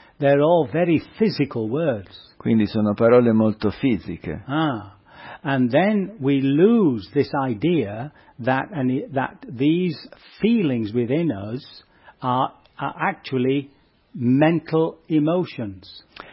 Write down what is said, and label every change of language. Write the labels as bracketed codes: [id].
[en] They're all very physical words. [it] Quindi sono parole molto fisiche. [en] And then we lose this idea that these feelings within us are actually mental emotions.